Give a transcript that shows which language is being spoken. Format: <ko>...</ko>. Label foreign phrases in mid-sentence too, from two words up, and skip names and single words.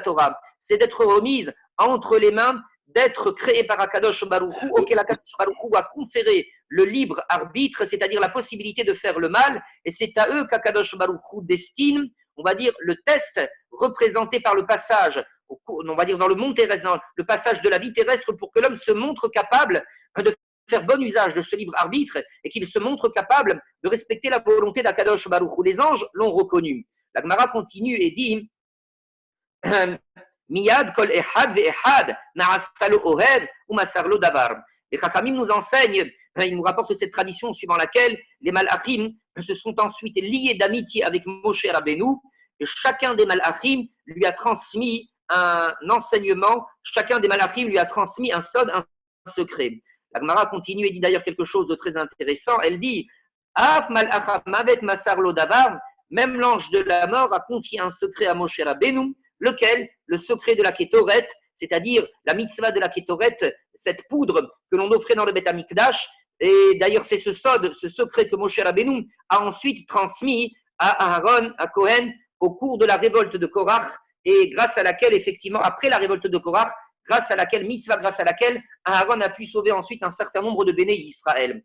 <fr>la Torah c'est d'être remise entre les mains, d'être créée par</fr> <he>הקדוש ברוך הוא,</he> <fr>auquel</fr> <he>הקדוש ברוך הוא</he> <fr>a conféré le libre arbitre, c'est-à-dire la possibilité de faire le mal, et c'est à eux qu'</fr> <he>הקדוש ברוך הוא</he> <fr>destine, on va dire, le test représenté par le passage, on va dire dans le monde terrestre, dans le passage de la vie terrestre, pour que l'homme se montre capable de faire bon usage de ce libre arbitre et qu'il se montre capable de respecter la volonté d'</fr> <he>הקדוש ברוך הוא.</he> <fr>Les anges l'ont reconnu. La Gemara continue et dit</fr> <he>מיד כל אחד ואחד נעשה לו אוהב ומסר לו דבר.</he> <fr>Les Chachamim nous enseignent, ils nous rapportent cette tradition suivant laquelle les Malachim se sont ensuite liés d'amitié avec Moshe Rabbeinu et chacun des Malachim lui a transmis un enseignement, chacun des Malachim lui a transmis un sod, un secret. La Gemara continue et dit d'ailleurs quelque chose de très intéressant. Elle dit</fr> <he>אף מלאך המות מסר לו דבר,</he> <fr>même l'ange de la mort a confié un secret à Moshe Rabbeinu, lequel, le secret de la Kétoret, c'est-à-dire la mitzvah de la Kétoret, cette poudre que l'on offrait dans le</fr> <he>בית המקדש,</he> <fr>et d'ailleurs c'est ce sod, ce secret que Moshe Rabbeinu a ensuite transmis à Aaron, à Cohen, au cours de la révolte de Korach, et grâce à laquelle, effectivement, après la révolte de Korach, grâce à laquelle Aaron a pu sauver ensuite un certain nombre de</fr> <he>בני ישראל.</he>